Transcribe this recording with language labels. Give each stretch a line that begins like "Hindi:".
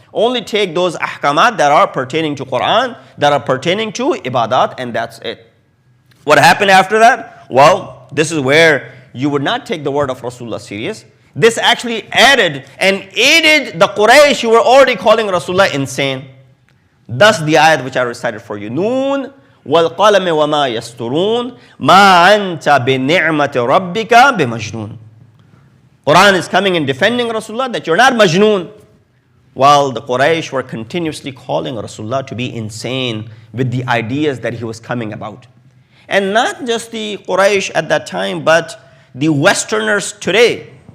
English: Only take those ahkamat that are pertaining to Quran, that are pertaining to ibadat, and that's it. What happened after that? Well, this is where you would not take the word of Rasulullah serious. This actually added and aided the Quraysh who were already calling Rasulullah insane. Thus the ayat which I recited for you.
Arabic: Noon وَالْقَلَمِ وَمَا يَسْطُرُونَ مَا أَنْتَ بِنِعْمَةِ رَبِّكَ بِمَجْنُونَ.
English: Quran is coming and defending Rasulullah that you're not majnoon. While the Quraysh were continuously calling Rasulullah to be insane with the ideas that he was coming about. And not just the Quraysh at that time, but the Westerners today.